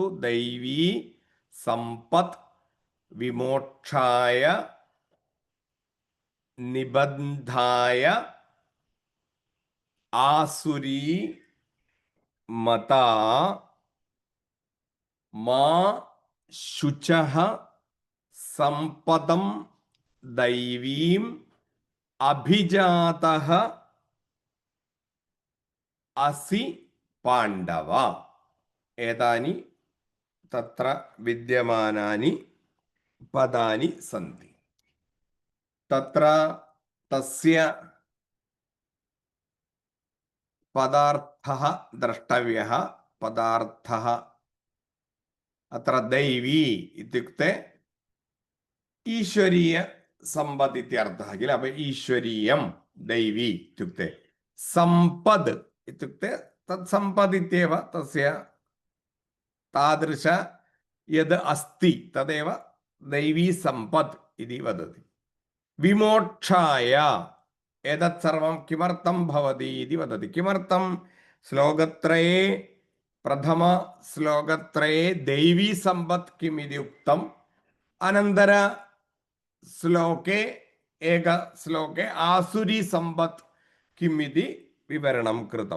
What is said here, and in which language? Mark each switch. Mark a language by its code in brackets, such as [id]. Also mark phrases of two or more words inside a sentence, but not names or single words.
[sa] दैवी सम्पत् विमोक्षाय निबन्धाय आसुरी मता मा शुचः सम्पदं दैवीम् अभिजातः असि पाण्डव. एतानि തത്ര വിദ്യമാനാനി പദാനി സന്തി. തത്ര തസ്യ പദാർത്ഥഃ ദ്രഷ്ടവ്യഃ. പദാർത്ഥഃ അത്ര ദൈവീ ഇത്യുക്തെ ഈശ്വരീയ സമ്പദ് ഇത്യർത്ഥः കില. അപ്പൊ ഈശ്വരീയം ദൈവീ ഇത്യുക്തെ സമ്പദ് ഇത്യുക്തെ തത് സമ്പദ് ഇത്യേവ തസ്യ താദൃശ യത് അസ്തി തദേവ ദൈവീ സമ്പദ് ഇതി വദതി. വിമോക്ഷായ ഏതത് സർവം കിമർത്ഥം ഭവതി ഇതി വദതി. കിമർത്ഥം ശ്ലോകത്രയേ പ്രഥമ ശ്ലോകത്രയേ ദൈവീ സമ്പദ് കിം ഇതി ഉക്തം. അനന്തര ശ്ലോകേ ഏക ശ്ലോകേ ആസുരി സമ്പദ് കിം ഇതി വിവരണം കൃതം.